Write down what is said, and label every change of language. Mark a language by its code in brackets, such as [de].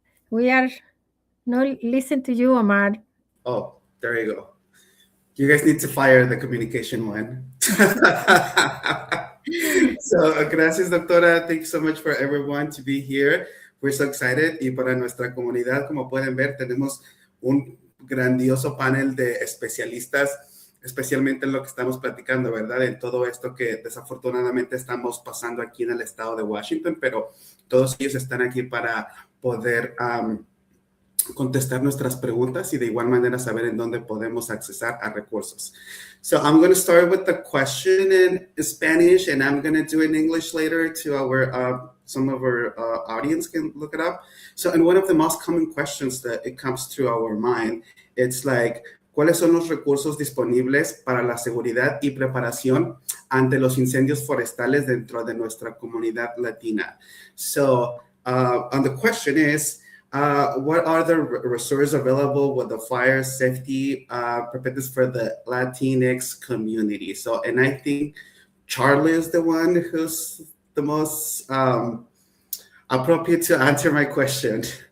[en] We are not listen to you, Omar. Oh, there you go. You guys need to fire the communication one. So, [es] gracias, doctora. [en] Thank you so much for everyone to be here. We're so excited. [es] Y para nuestra comunidad, como pueden ver, tenemos un grandioso panel de especialistas, especialmente en lo que estamos platicando, ¿verdad? En todo esto que desafortunadamente estamos pasando aquí en el estado de Washington, pero todos ellos están aquí para poder contestar nuestras preguntas y de igual manera saber en dónde podemos accesar a recursos. [en] So I'm going to start with the question in Spanish, and I'm going to do it in English later to our some of our audience can look it up. So, and one of the most common questions that it comes to our mind, it's like, [es] ¿cuáles son los recursos disponibles para la seguridad y preparación ante los incendios forestales dentro de nuestra comunidad latina? [en] So, and the question is, what are the resources available with the fire safety preparedness for the Latinx community? So, and I think Charlie is the one who's the most appropriate to answer my question.